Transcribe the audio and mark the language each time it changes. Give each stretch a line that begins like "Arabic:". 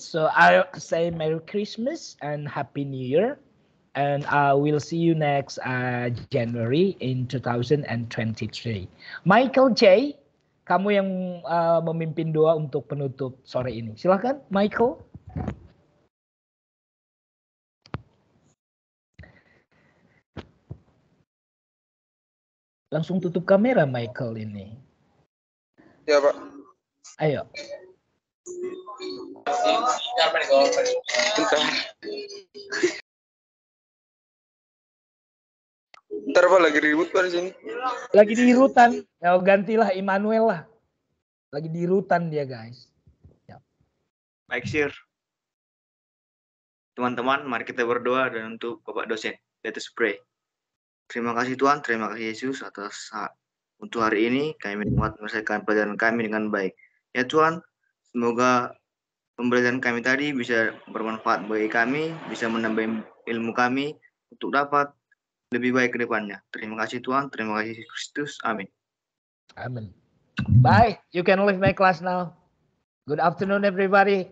English: So I'll say Merry Christmas and Happy New Year. And we'll see you next January in 2023.
Indonesian: Michael J, kamu yang memimpin doa untuk penutup sore ini. Silakan, Michael. Langsung tutup kamera, Michael ini. Ya, Pak. Ayo. Bentar, Pak, lagi ribut Pak di sini. Lagi di rutan. Ya, gantilah Immanuel lah. Lagi di rutan dia, guys. Ya. Baik, Sir. Teman-teman, mari kita berdoa dan untuk Bapak dosen.
English: Let us pray.
Indonesian: Terima kasih Tuhan, terima kasih Yesus atas untuk hari ini kami dapat menyelesaikan pelajaran kami dengan baik. Ya Tuhan, semoga pembelajaran kami tadi bisa bermanfaat bagi kami, bisa menambah ilmu kami untuk dapat lebih baik ke depannya. Terima kasih Tuhan, terima kasih Kristus. Amin. Amin. Bye.
English: You can leave my class now. Good afternoon, everybody.